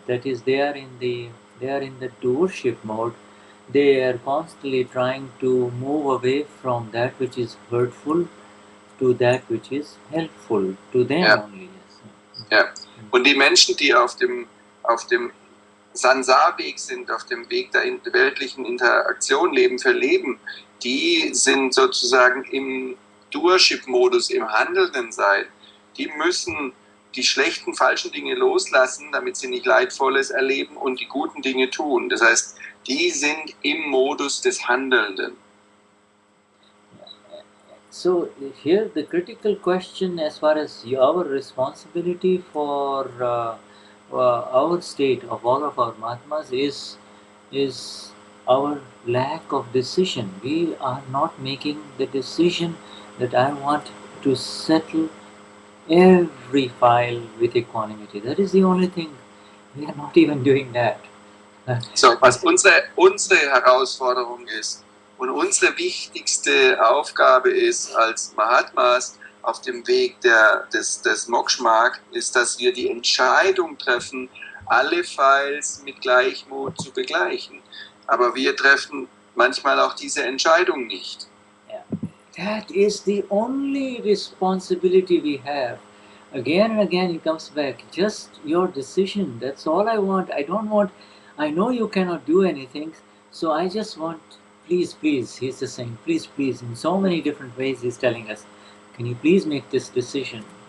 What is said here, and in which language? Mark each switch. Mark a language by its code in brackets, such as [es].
[en] That is, they are in the doership mode. They are constantly trying to move away from that which is hurtful to that which is helpful to them [de] Ja. [en] only. Yes. [de] Ja. Und die Menschen, die auf dem Sansar-Weg sind, auf dem Weg der weltlichen Interaktion, Leben für Leben, die sind sozusagen im Doership-Modus, im handelnden Sein. Die müssen die schlechten, falschen Dinge loslassen, damit sie nicht Leidvolles erleben und die guten Dinge tun. Das heißt, die sind im Modus des Handelnden. [en] So here the critical question as far as our responsibility for our state of all of our Mahatmas is our lack of decision. We are not making the decision that I want to settle every file with equanimity. That is the only thing. We are not even doing that. [de] So, was unsere Herausforderung ist und unsere wichtigste Aufgabe ist als Mahatmas auf dem Weg des Moksha-Mark, ist, dass wir die Entscheidung treffen, alle Files mit Gleichmut zu begleichen. Aber wir treffen manchmal auch diese Entscheidung nicht. [en] That is the only responsibility we have. Again and again it comes back. Just your decision. That's all I want. I know you cannot do anything, so I just want, please, he's just saying, please, in so many different ways he's telling us, can you please make this decision?